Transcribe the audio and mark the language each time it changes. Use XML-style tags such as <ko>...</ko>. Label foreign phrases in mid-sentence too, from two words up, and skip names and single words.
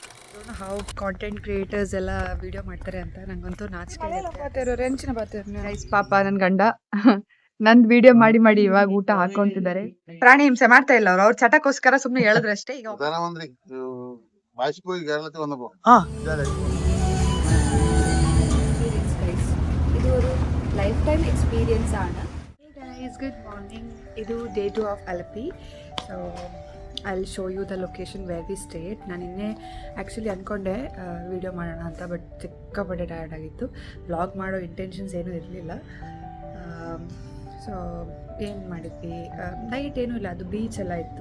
<en>how content creators</en> <kn>ಎಲ್ಲ ವಿಡಿಯೋ ಮಾಡ್ತಾರೆ ಅಂತ ನಂಗಂತೂ ನಾಚಿಕೆ ರೆಂಚಿನ ಗೈಸ್ ಪಾಪ ನನ್ನ ಗಂಡ ನಂದ್ ವಿಡಿಯೋ ಮಾಡಿ ಮಾಡಿ ಇವಾಗ ಊಟ ಹಾಕೊಂತಿದ್ದಾರೆ. ಪ್ರಾಣಿ ಹಿಂಸೆ ಮಾಡ್ತಾ ಇಲ್ಲ ಅವ್ರು ಚಟಕ್ಕೋಸ್ಕರ ಸುಮ್ಮನೆ ಹೇಳಿದ್ರಷ್ಟೇ.</kn> <ml>ಈಗ ഇത് ഒരു</ml> <en>life time experience</en> <ml>ആണ്.</ml> <en>Guys good morning.</en> <kn>ಇದು</kn> <en>day 2 of</en> <kn>ಅಲಪಿ.</kn> <en>So I will show you the location where we stayed.</en> <kn>ನಾನು ಇನ್ನೇ ಆ್ಯಕ್ಚುಲಿ ಅಂದ್ಕೊಂಡೆ ವೀಡಿಯೋ ಮಾಡೋಣ ಅಂತ, ಬಟ್ ಸಿಕ್ಕಾಪಟ್ಟೆ ಟಯರ್ಡ್ ಆಗಿತ್ತು. ವ್ಲಾಗ್ ಮಾಡೋ ಇಂಟೆನ್ಷನ್ಸ್ ಏನೂ ಇರಲಿಲ್ಲ. ಸೊ ಏನು ಮಾಡಿದ್ವಿ, ನೈಟ್ ಏನೂ ಇಲ್ಲ, ಅದು ಬೀಚ್ ಎಲ್ಲ ಇತ್ತು.</kn>